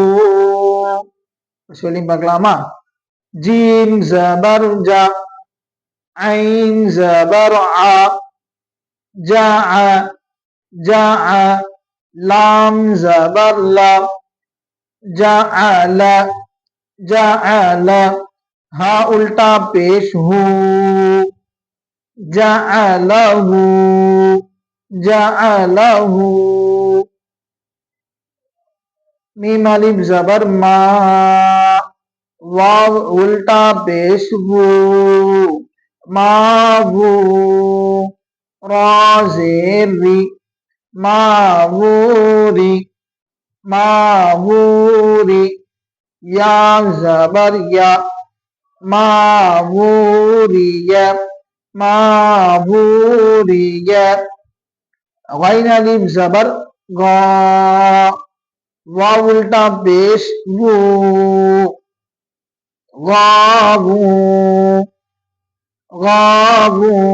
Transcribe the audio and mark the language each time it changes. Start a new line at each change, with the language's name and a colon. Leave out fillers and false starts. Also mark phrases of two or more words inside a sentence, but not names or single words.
Tamil: சொல்லி பார்க்கலாமா?
Urdu: جیم زبر جا، عین زبر عا، جع جع، لام زبر لا, جعل جعل, ہا الٹا پیش ہُو, جعلہٗ جعلہٗ، میم الف زبر ما، واؤ الٹا پیش وو, ماوٗ، را زیر ری، ماوٗری ماوٗری, یا زبر یا, ماوٗریہ ماوٗریہ، غین الف زبر غا، واؤ الٹا پیش وو، غاوٗ غاوٗ,